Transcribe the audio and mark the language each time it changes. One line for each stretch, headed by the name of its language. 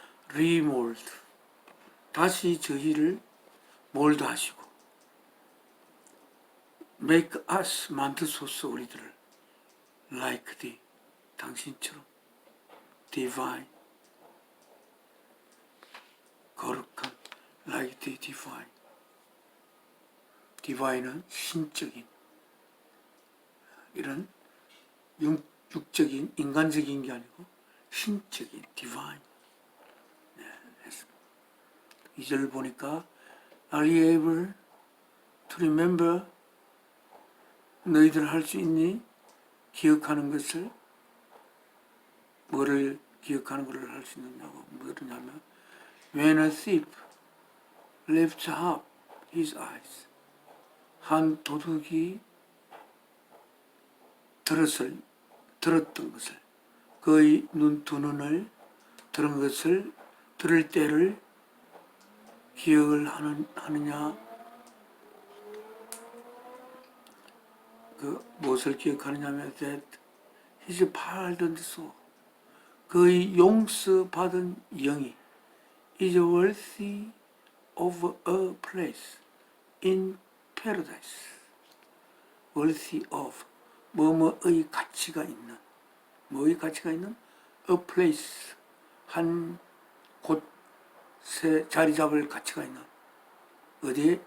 English: Remold.
Korean: 다시 저희를 몰드하시고
English: Make us
Korean: 만드소서 우리들을
English: like thee.
Korean: 당신처럼 divine. 거룩한
English: like the divine.
Korean: divine은 신적인 이런 육적인 인간적인 게 아니고 신적인 divine. 네, 했습니다. 2절 보니까
English: Are you able to remember?
Korean: 너희들 할 수 있니? 기억하는 것을. 뭐를 기억하는 것을 할 수 있느냐고 뭐냐면
English: When a thief lifts up his eyes.
Korean: 한 도둑이 들었던 것을, 그의 두 눈을 들은 것을, 들을 때를 기억을 하느냐? 그 무엇을 기억하느냐면
English: that his pardoned soul.
Korean: 그의 용서받은 영이
English: is worthy of a place in paradise. worthy of
Korean: 뭐뭐의 가치가 있는 뭐의 가치가 있는?
English: A place,
Korean: 한 곳에 자리 잡을 가치가 있는, 어디에?